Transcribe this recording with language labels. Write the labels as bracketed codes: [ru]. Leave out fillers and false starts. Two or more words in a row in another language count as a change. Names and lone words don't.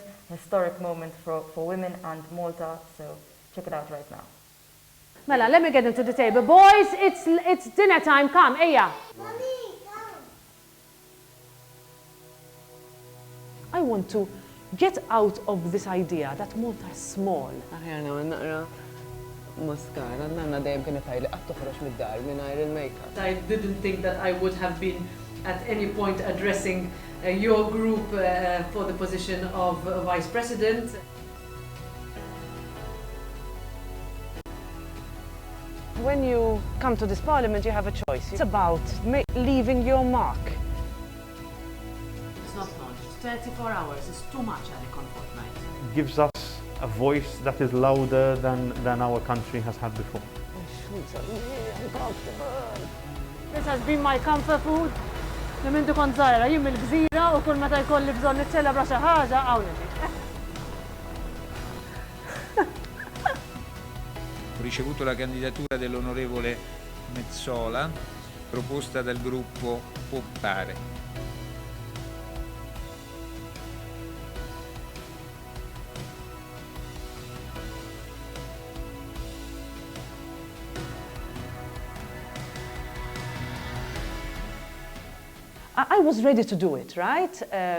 [en] A historic moment for women and Malta, so check it out right now. Mela, let me get into the table. Boys, it's dinner time. Come, Aya. Mommy, come. I want to get out of this idea that Malta is small. [mt] Aħjana naqra maskara, nanna dejjem kien ifajli qatt toħroġ mid-dar mingħajr il-makeup. [en] I didn't think that I would have been at any point addressing your group for the position of Vice President. When you come to this parliament, you have a choice. It's about leaving your mark. It's not launched. 34 hours is too much, Alec, on fortnight. Gives us a voice that is louder than our country has had before. This has been my comfort food. [mt] Mindu kont żgħira, jien mill-gżira u kull meta jkolli bżonn niċċelebra xi ħaġa hawn [it] Ho ricevuto la candidatura dell'onorevole Metsola, proposta dal gruppo Popolare. [en] I was ready to do it, right?